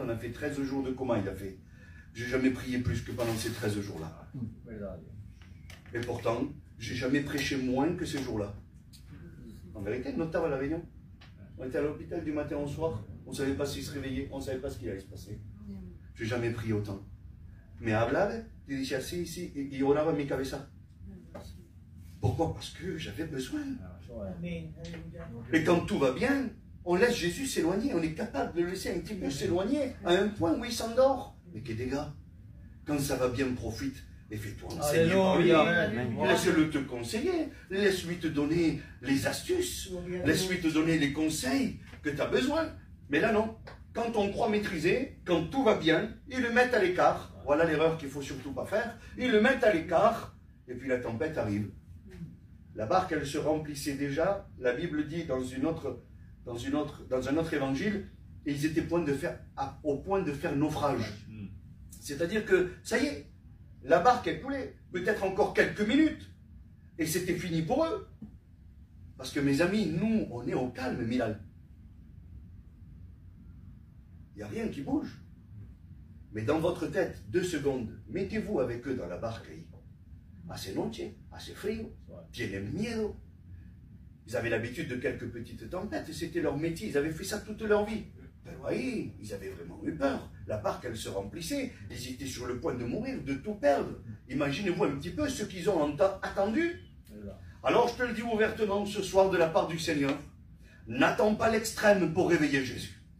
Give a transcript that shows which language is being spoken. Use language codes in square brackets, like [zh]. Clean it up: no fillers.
[fr] On a fait 13 jours de coma, il a fait. J'ai jamais prié plus que pendant ces 13 jours-là. Et pourtant, j'ai jamais prêché moins que ces jours-là. En vérité, notable à la Réunion. On était à l'hôpital du matin au soir, on ne savait pas s'il se réveillait, on ne savait pas ce qu'il allait se passer. Je n'ai jamais prié autant. [es] Mais hablaba, te decía así, sí, y oraba en mi cabeza. [fr] Pourquoi? Parce que j'avais besoin. Amen. Alléluia. Et quand tout va bien, on laisse Jésus s'éloigner, on est capable de le laisser un petit peu s'éloigner, à un point où il s'endort. Mais que des gars, quand ça va bien, profite. Et fais-toi enseigner par lui. Alléluia. Laisse-le te conseiller. Laisse-lui te donner les astuces. Laisse-lui te donner les conseils que tu as besoin. Mais là, non. Quand on croit maîtriser, quand tout va bien, ils le mettent à l'écart. Voilà l'erreur qu'il ne faut surtout pas faire. Ils le mettent à l'écart. Et puis la tempête arrive. La barque, elle se remplissait déjà. La Bible dit dans un autre évangile, et ils étaient au point de faire naufrage. C'est-à-dire que, ça y est, la barque est coulée, peut-être encore quelques minutes, et c'était fini pour eux. Parce que mes amis, nous, on est au calme, Milal. Il n'y a rien qui bouge. Mais dans votre tête, 2 secondes, mettez-vous avec eux dans la barque. [es] Hace noche, hace frío, tienen miedo. [fr] Ils avaient l'habitude de quelques petites tempêtes, et c'était leur métier, ils avaient fait ça toute leur vie. Ben oui, ils avaient vraiment eu peur. La barque, elle se remplissait. Ils étaient sur le point de mourir, de tout perdre. Imaginez-vous un petit peu ce qu'ils ont attendu. Alors, je te le dis ouvertement ce soir de la part du Seigneur, n'attends pas l'extrême pour réveiller Jésus.